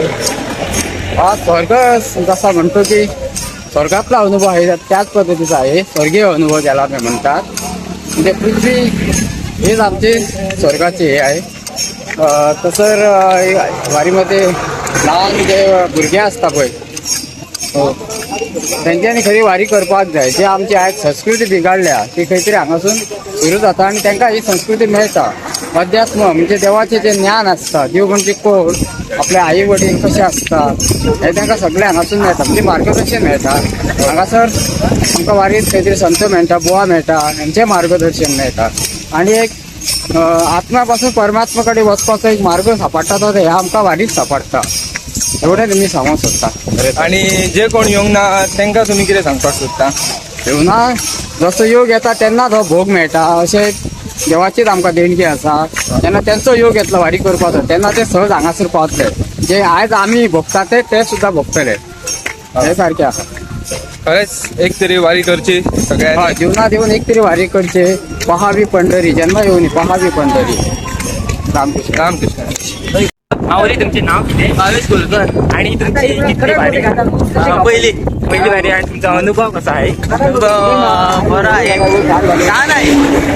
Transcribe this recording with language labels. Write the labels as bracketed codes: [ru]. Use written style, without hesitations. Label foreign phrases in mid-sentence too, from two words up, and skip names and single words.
[mr] हा स्वर्ग जसा म्हणतो की स्वर्गातला अनुभव आहे त्याच पद्धतीचा आहे. स्वर्गीय अनुभव ज्याला आम्ही म्हणतात. म्हणजे पृथ्वी हेच आमचे स्वर्गाचे हे आहे. [kok] तसं वारीमध्ये लहान जे भुरगे असता पळय, हो, तेंच्यांनी खरी वारी करपाक जाय. जे आमची आयज संस्कृती बिगाडल्या ती खंय तरी हांगासून सुरू जाता आणि तांकां ही संस्कृती मेळटा. अध्यात्म म्हणजे देवाचे जे ज्ञान असता, देव म्हणजे कोण, आपले आई वडील कसे असतात हे तांकां सगळें हांगासून मेळटा. म्हणजे मार्गदर्शन मेळटा. हांगासर आमकां वारीत खंय तरी संत मेळटा, बुवा मेळटा, हेंचें मार्गदर्शन मेळटा. आणि एक आत्म्यापासून परमात्मा कडेन वचपाचो एक मार्ग सापडटा तो हे आमकां वारीत सापडटा. एवढें तुमी सांगूंक सोदता. आणि जे कोण येवंक ना तांकां तुमी कितें सांगपाक सोदता? जेवणा जसो योग येता तेन्नाच हो भोग मेळटा. अशें देवाचीच आमकां देणगी आसा. जेन्ना तेंचो योग येतलो वारी करपाचो तेन्ना ते सहज हांगासर पावतले. जे आयज आमी भोगता ते सुद्दां भोगतले. हे सारकें आसा. खरेंच एक तरी वारी करची सगळ्यांनी. जीवनात येऊन एक तरी वारी करचे. [mr] पहावी पंढरी, जन्म येऊन पहावी पंढरी. [kok] रामकृष्ण. रामकृष्ण. [mr] माऊली तुमचे नाव किती? भावेश कुलकर. आणि तुमची कितली वारी? पहिली वारी. आणि तुमचा अनुभव कसा आहे? बरा आहे, छान आहे.